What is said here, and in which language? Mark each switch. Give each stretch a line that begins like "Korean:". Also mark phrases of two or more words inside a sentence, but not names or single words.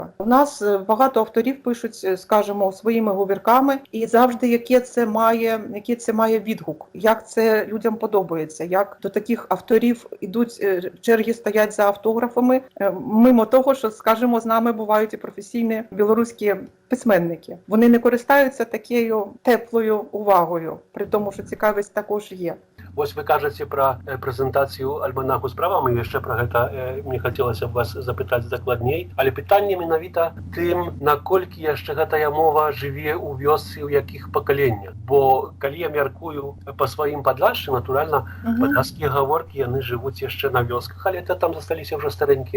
Ukrainian: У нас багато авторів пишуть, скажімо, своїми говірками, і завжди який це має відгук, як це людям подобається, як до таких авторів ідуть, черги стоять за автографами, мимо того, що, скажімо, з нами бувають і професійні білоруські письменники. Вони не користаються такою теплою увагою, при тому, що цікавість також є.
Belarusian: Вось вы кажаце пра прэзентацыю альманаху «Справа», мы яшчэ пра гэта мне хацелася б вас запытаць дакладней, але пытанне менавіта тым, наколькі яшчэ гэтая мова жыве ў вёсцы, у якіх пакаленнях. Бо калі я мяркую па сваім Падляшшы, натуральна, падляшскія гаворкі, яны жывуць яшчэ на вёсках, але там засталіся ўжо старэнькія.